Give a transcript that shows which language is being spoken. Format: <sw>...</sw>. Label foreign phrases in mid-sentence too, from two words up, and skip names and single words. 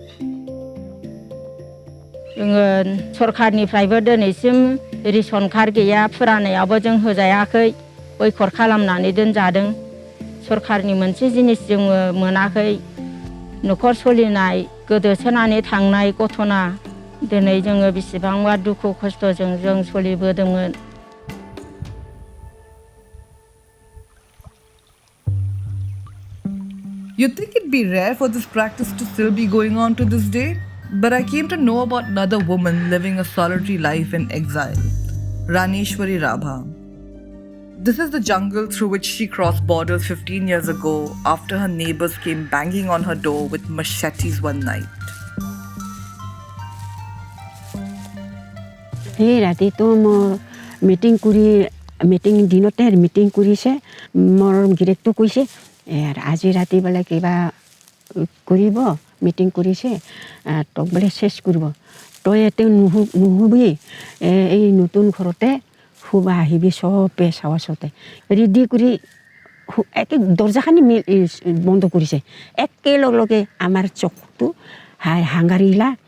<brx>जोङो सरखारनिफ्रायबो दिनैसिम रेशन कार्ड गैया फुरानायावबो जों होजायाखै बैखर खालामनानै दोनजादों सरखारनि मोनसे जिनिस जोङो मोनाखै न'खर सोलिनाय गोदोसोनानै थांनाय गथना दिनै जोङो बेसेबांबा दुखु खस्थ'जों जों सोलिबोदोंमोन</brx> <en>You'd think it'd be rare for this practice to still be going on to this day, but I came to know about another woman living a solitary life in exile, Raneshwari Rabha. This is the jungle through which she crossed borders 15 years ago after her neighbors came banging on her door with machetes one night.</en> <as>এই ৰাতিটো মোৰ মিটিং দিনতে মিটিং কৰিছে মোৰ গিৰেকটো কৈছে আজি ৰাতি বোলে কিবা কৰিব মিটিং কৰিছে তোক বোলে চেছ কৰিব তই এতে নুশুবি এই নতুন ঘৰতে শুবা আহিবি চবে চাৱাচতে ৰেডি কৰি একে দৰ্জাখানি বন্ধ কৰিছে একেলগে আমাৰ চকুটো হাঙাৰিলা</as>